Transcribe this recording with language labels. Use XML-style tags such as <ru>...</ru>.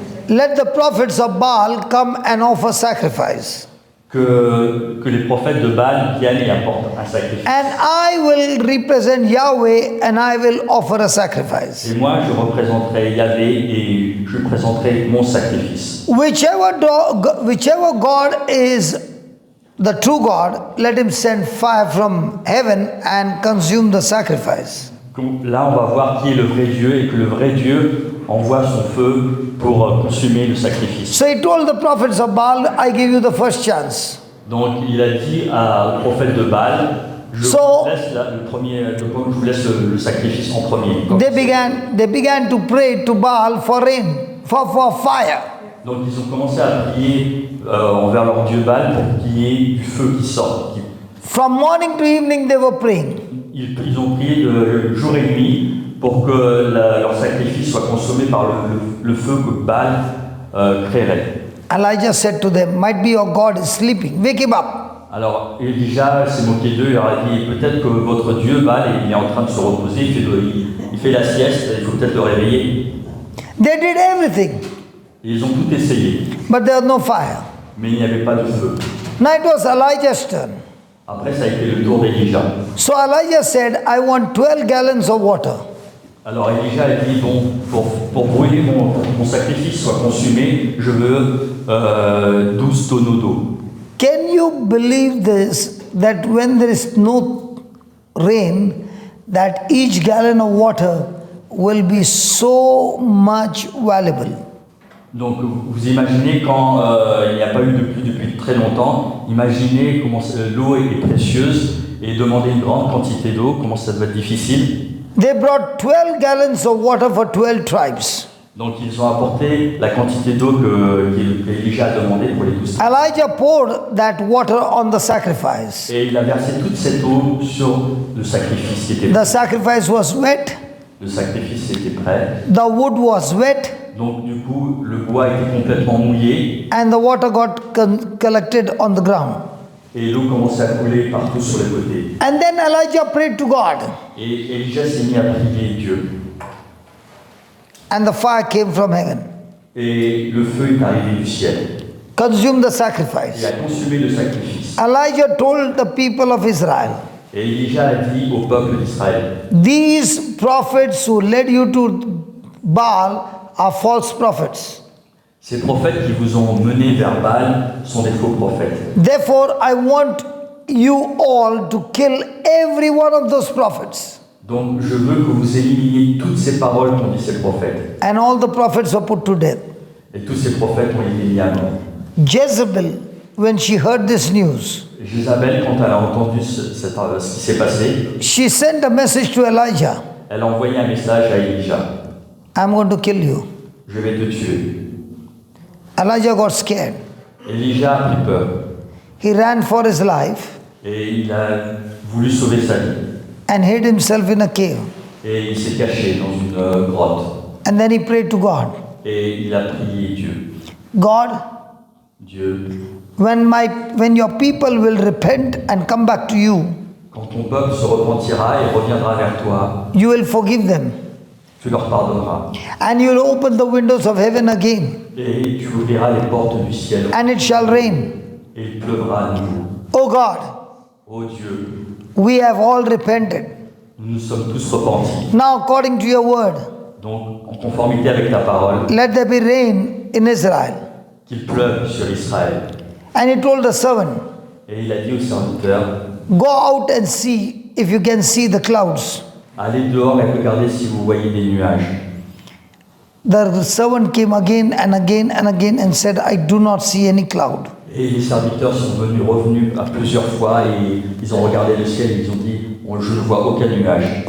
<en>let the prophets of Baal come and offer sacrifice.</en> <fr>que les prophètes de Baal viennent et apportent un sacrifice.</fr> <en>And I will represent Yahweh and I will offer a sacrifice.</en> <fr>Et moi, je représenterai Yahvé et je présenterai mon sacrifice.</fr> <en>Whichever God is the true God, let him send fire from heaven and consume the sacrifice.</en> <fr>Là, on va voir qui est le vrai Dieu et que le vrai Dieu envoie son feu pour consumer le sacrifice.</fr> <en>So he told the prophets of Baal, I give you the first chance.</en> <fr>Donc, il a dit aux prophètes de Baal, je vous laisse le sacrifice en premier.</fr> <en>They began to pray to Baal for rain, for fire.</en> <fr>Donc, ils ont commencé à prier envers leur Dieu Baal pour qu'il y ait du feu qui sorte.</fr> <en>From morning to evening they were praying.</en> <fr>Ils ont prié de jour et nuit pour que leur sacrifice soit consommé par le feu que Baal créerait.</fr> <en>Elijah said to them, might be your God is sleeping, wake him up.</en> <fr>Alors Elijah s'est moqué d'eux, il leur a dit peut-être que votre Dieu Baal il est en train de se reposer, il fait la sieste, il faut peut-être le réveiller.</fr> <en>They did everything,</en> <fr>Et ils ont tout essayé,</fr> <en>but there was no fire.</en> <fr>mais il n'y avait pas de feu.</fr> <en>Now it was Elijah's turn.</en> <fr>Après ça a été le tour d'Elijah.</fr> <en>So Elijah said, I want 12 gallons of water.</en> <fr>Alors Elijah a dit bon, pour brûler pour que mon sacrifice soit consumé, je veux 12 tonneaux d'eau.</fr> <en>Can you believe this, that when there is no rain, that each gallon of water will be so much valuable?</en> <fr>Donc vous imaginez quand il n'y a pas eu de pluie depuis très longtemps, imaginez comment l'eau est précieuse et demander une grande quantité d'eau, comment ça doit être difficile.</fr> <en>They brought 12 gallons of water for 12 tribes.</en> <fr>Donc ils ont apporté la quantité d'eau qu'Elijah a demandé pour les 12 tribus.</fr> <en>Elijah poured that water on the sacrifice.</en> <fr>Et il a versé toute cette eau sur le sacrifice qui était</fr> <en>The</en> <fr>prêt.</fr> <en>sacrifice was wet,</en> <fr>Le sacrifice était prêt.</fr> <en>the wood was wet,</en> <fr>Donc du coup, le bois était complètement mouillé</fr> <en>and the water got collected on the ground.</en> <fr>et l'eau commençait à couler partout sur les côtés.</fr> <en>And then Elijah prayed to God,</en> <fr>Et Elijah s'est mis à prier Dieu.</fr> <en>and the fire came from heaven,</en> <fr>Et le feu est arrivé du ciel.</fr> <en>consumed the</en> <fr>Il</fr> <en>sacrifice.</en> <fr>a consumé le sacrifice.</fr> <en>Elijah told the people of Israel,</en> <fr>Et Elijah a dit au peuple d'Israël,</fr> <en>these prophets who led you to Baal are false prophets.</en> <fr>ces prophètes qui vous ont mené vers Baal sont des faux prophètes.</fr> <en>Therefore, I want you all to kill every one of those prophets.</en> <fr>Donc je veux que vous éliminiez toutes ces paroles qu'ont dit ces prophètes.</fr> <en>And all the prophets were put to death.</en> <fr>Et tous ces prophètes ont été mis à mort.</fr> <en>Jezebel, when she heard this news,</en> <fr>Jézabel, quand elle a entendu ce qui s'est passé,</fr> <en>she sent a message to Elijah,</en> <fr>elle a envoyé un message à Elijah.</fr> <en>I'm going to kill you.</en> <fr>Je vais te tuer.</fr> <en>Elijah got scared.</en> <fr>Elijah a pris peur</fr> <en>He ran for his life</en> <fr>et il a voulu sauver sa vie.</fr> <en>and hid himself in a cave.</en> <fr>Et il s'est caché dans une grotte.</fr> <en>And then he prayed to God,</en> <fr>Et il a prié Dieu.</fr> <en>God,</en> <fr>Dieu,</fr> <en>when your people will repent and come back to you,</en> <fr>quand ton peuple se repentira et reviendra vers toi,</fr> <en>you will forgive them.</en> <fr>tu leur pardonneras.</fr> <en>And you will open the windows of heaven again,</en> <fr>Et tu ouvriras les portes du ciel.</fr> <en>and it shall rain.</en> <fr>Et il pleuvra à nouveau.</fr> <en>Oh God,</en> <fr>Ô Dieu,</fr> <en>we have all repented.</en> <fr>nous nous sommes tous repentis.</fr> <en>Now, according to your word,</en> <fr>Donc, en conformité avec ta parole,</fr> <en>let there be rain in Israel.</en> <fr>qu'il pleuve sur Israël.</fr> <en>And he told the servant,</en> <fr>Et il a dit au serviteur,</fr> <en>go out and see if you can see the clouds.</en> <fr>allez dehors et regardez si vous voyez des nuages.</fr> <en>The servant came again and again and again and said, I do not see any cloud.</en> <fr>Et les serviteurs sont revenus à plusieurs fois et ils ont regardé le ciel et ils ont dit, je ne vois aucun nuage.</fr>